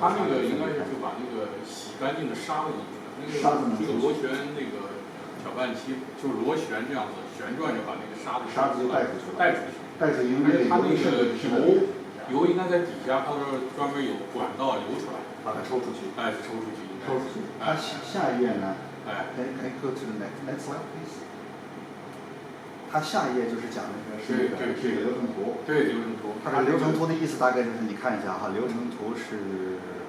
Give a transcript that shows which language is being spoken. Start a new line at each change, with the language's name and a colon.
Chinese: 它那个应该是就把那个洗干净的沙子弄出来，那个螺旋那个搅拌机就是螺旋这样子旋转，就把那个沙子就带出去，因为它那个油应该在底下，它是专门有管道流出来，把它抽出去。抽出去。它下一页呢？
English: Can I go to the next slide, please?
Chinese: 它下一页就是讲那个是流程图。对，流程图。它这个流程图的意思大概就是你看一下哈，流程图是